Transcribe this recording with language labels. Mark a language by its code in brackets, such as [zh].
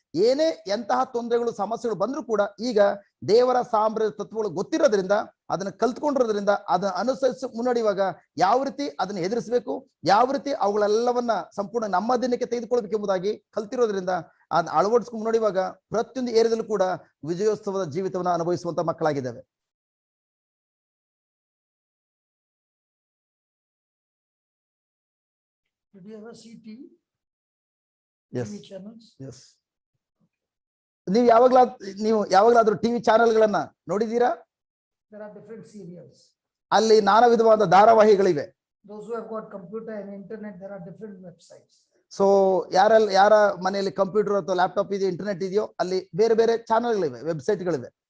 [kn] ಏನೇ ಎಂತಹ ತೊಂದರೆಗಳು, ಸಮಸ್ಯೆಗಳು ಬಂದ್ರೂ ಕೂಡ ಈಗ ದೇವರ ಸಾಮ್ರಾಜ್ಯ ತತ್ವಗಳು ಗೊತ್ತಿರೋದ್ರಿಂದ, ಅದನ್ನ ಕಲ್ತ್ಕೊಂಡಿರೋದ್ರಿಂದ, ಅದನ್ನ ಅನುಸರಿಸಿ ಮುನ್ನಡೆಯುವಾಗ ಯಾವ ರೀತಿ ಅದನ್ನ ಎದುರಿಸಬೇಕು, ಯಾವ ರೀತಿ ಅವುಗಳೆಲ್ಲವನ್ನ ಸಂಪೂರ್ಣ ನಮ್ಮ ದಿನಕ್ಕೆ ತೆಗೆದುಕೊಳ್ಬೇಕು ಎಂಬುದಾಗಿ ಕಲ್ತಿರೋದ್ರಿಂದ ಅದನ್ನ ಅಳವಡಿಸ್ಕೊಂಡು ಮುನ್ನಡೆಯುವಾಗ ಪ್ರತಿಯೊಂದು ಏರಿಯದಲ್ಲೂ ಕೂಡ ವಿಜಯೋತ್ಸವದ ಜೀವಿತವನ್ನ ಅನುಭವಿಸುವಂತ ಮಕ್ಕಳಾಗಿದ್ದೇವೆ. [en] Did you ever see TV? Yes. TV channels? Yes. [kn] ನೀವು ಯಾವಾಗಲಾದ್ರೂ TV ಚಾನೆಲ್ಗಳನ್ನ ನೋಡಿದೀರಾ? [en] There are different serials. [kn] ಅಲ್ಲಿ ನಾನಾ ವಿಧವಾದ ಧಾರಾವಾಹಿಗಳಿವೆ. [en] Those who have got computer and internet, there are different websites. [kn] So ಯಾರ ಮನೆಯಲ್ಲಿ ಕಂಪ್ಯೂಟರ್ ಅಥವಾ ಲ್ಯಾಪ್ಟಾಪ್ ಇದೆಯೋ, ಇಂಟರ್ನೆಟ್ ಇದೆಯೋ, ಅಲ್ಲಿ ಬೇರೆ ಬೇರೆ ಚಾನೆಲ್ಗಳಿವೆ, ವೆಬ್ಸೈಟ್ಗಳಿವೆ.